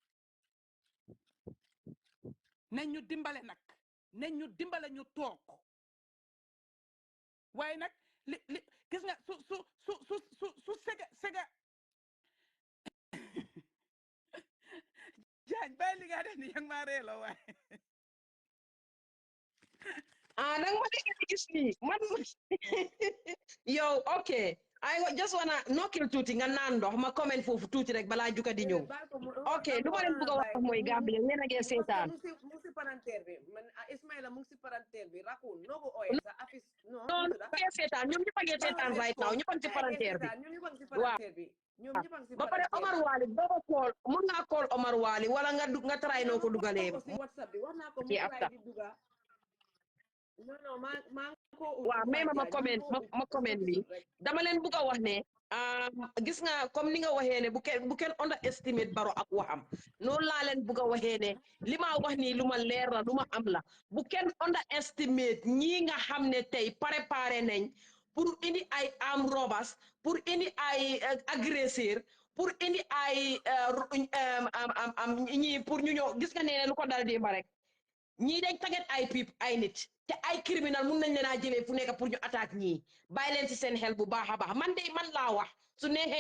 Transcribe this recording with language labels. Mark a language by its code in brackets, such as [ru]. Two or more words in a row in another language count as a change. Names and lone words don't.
[wo] nañ ñu dimbale nag nañ ñu dimbale ñu toog waaye nag li gis nga su sega jaañ bàyyi li nga def ni yang maa reeloo waaye nang ma dégg gis nii man yow ok [en] I just wanna [wo] nokkil tuuti nga naan ndox ma comment foofu tuuti rek balaa juka di ñëw ok lu ma leen bëgg a wax mooy Gambia yéen a ngi seetaan mu si palanteer bi man Ismaila mu ngi si palanteer bi Raccoon noo ko ooyee sa affiche non ngi seetaan ñoom ñëpp a ngi seetaan [en] right now [wo] ñëpp a ngi si palanteer bi waaw ba pare Omar Wali doo ko kool mun ngaa kool Omar Wali wala nga try noo ko dugalee ci afta waaw mais ma comment bi dama leen bugg a wax ne gis nga comme ni nga waxee ne bu kenn underestimate Barrow ak waxam noonu laa leen bugg a waxee ne li ma wax nii lu ma leer la lu ma am la bu kenn underestimate ñii nga xam ne tey préparé nañ pour indi ay [en] armed robbers [wo] pour indi ay agresseur pour indi ay ñii pour ñu ñëw gis nga nee lu ko dal démba rek ñii dañ taget ay nit te ay criminal mun nañ leen a jëlee fu nekk pour ñu attaque ñii bàyyi leen si seen xel bu baax a baax man de man laa wax su neexee